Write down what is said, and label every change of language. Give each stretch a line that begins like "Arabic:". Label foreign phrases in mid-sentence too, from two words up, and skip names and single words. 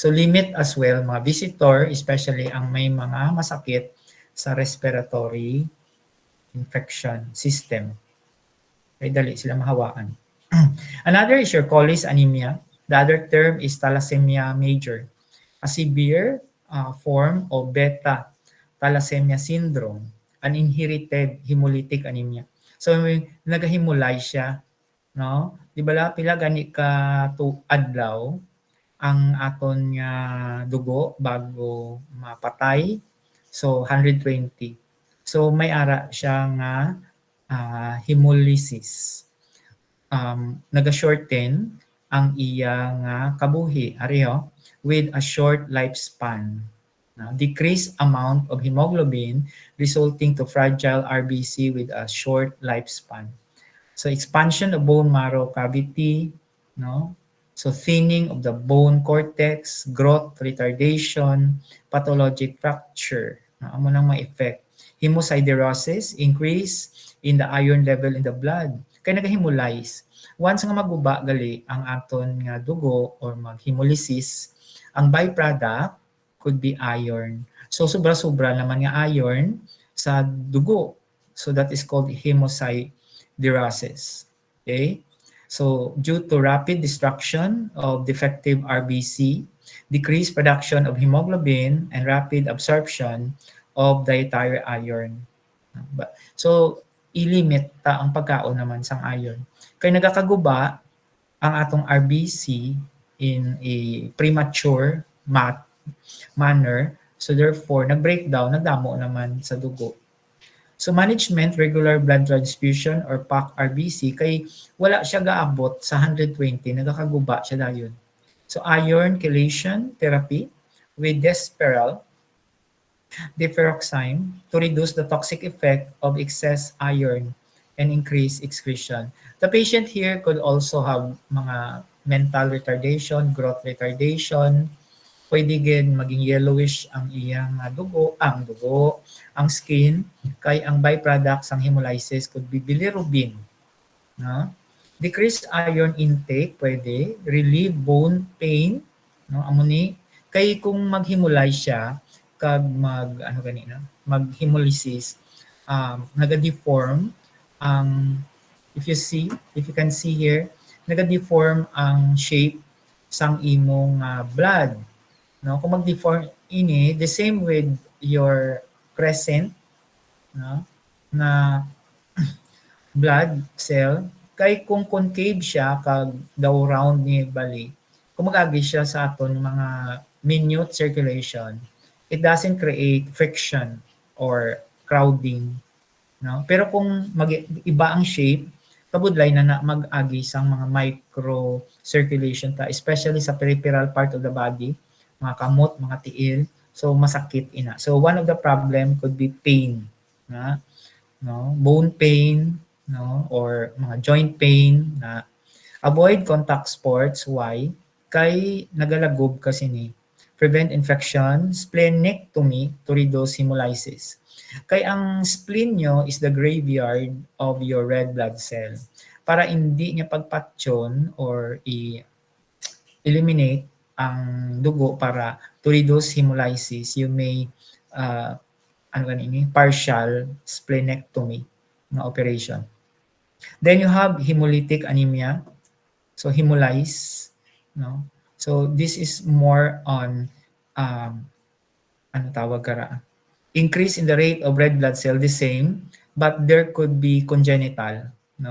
English: So limit as well mga visitor, especially
Hiligaynon: ang may mga masakit sa
English: respiratory infection system.
Hiligaynon: Kaya dali sila mahawaan.
English: Another is your Colles anemia. The other term is thalassemia major, a severe form of beta thalassemia syndrome, an inherited hemolytic anemia.
Hiligaynon: So nagahimulay siya, no? Di ba pila gani ka adlaw ang aton nga dugo bago mapatay?
English: So 120.
Hiligaynon: So may ara siya nga hemolysis. Naga-shorten ang iya nga kabuhi ariyo
English: with a short lifespan. Decreased amount of hemoglobin resulting to fragile RBC with a short lifespan. So expansion of bone marrow cavity, no? So thinning of the bone cortex, growth retardation, pathologic fracture.
Hiligaynon: Amo nang ma-effect. Hemosiderosis,
English: increase in the iron level in the blood.
Hiligaynon: Kaya nag-hemolyze. Once nga maguba gali ang aton nga dugo or mag-hemolysis, ang byproduct
English: could be iron.
Hiligaynon: So sobra-sobra naman nga iron sa dugo.
English: So that is called hemosiderosis. Okay? So due to rapid destruction of defective RBC, decreased production of hemoglobin, and rapid absorption of dietary iron.
Hiligaynon: So ilimit ta ang pagkaon naman sang iron. Kaya nagakaguba ang atong RBC
English: in a premature manner. So therefore,
Hiligaynon: nag-breakdown, nagdamo naman sa dugo.
English: So management, regular blood transfusion or PAC-RBC,
Hiligaynon: kay wala siya gaabot sa 120, nagakaguba siya dayon.
English: So iron chelation therapy with desperal deferoxime to reduce the toxic effect of excess iron and increase excretion. The patient here could also have mga mental retardation, growth retardation,
Filipino: pwede din maging
Hiligaynon: yellowish ang iyang dugo, ang skin, kay ang byproducts ng hemolysis
English: could be bilirubin. No? Decreased iron intake, pwede, relieve bone pain, no?
Hiligaynon: Amuni, kay kung mag-hemolyze siya, kag mag-hemolysis, naga-deform ang,
English: if you can see here,
Hiligaynon: naga-deform ang shape sang imong blood. No? Kung mag-deform ini,
English: the same with your crescent, no?
Hiligaynon: Na blood cell, kay kung concave siya, kag daw round ni bali, kung mag-agi siya sa aton mga minute circulation,
English: it doesn't create friction or crowding.
Hiligaynon: No? Pero kung iba ang shape, kabudlay na mag-agi sang mga micro circulation ta, especially sa
English: peripheral part of the body,
Hiligaynon: mga kamot, mga tiil, so masakit ina.
English: So one of the problem could be pain, no? Bone pain, no? Or mga joint pain. Na avoid contact sports. Why?
Hiligaynon: Kay nagalagob kasi ni
English: prevent infection, splenectomy to reduce hemolysis.
Hiligaynon: Kay ang
English: spleen nyo is the graveyard of your red blood cell.
Hiligaynon: Para hindi niya pagpatyon
English: or eliminate
Hiligaynon: ang dugo para
English: to reduce hemolysis, you may partial splenectomy na operation. Then you have hemolytic anemia. So hemolyze, no? So this is more on increase in the rate of red blood cell, the same, but there could be congenital, no?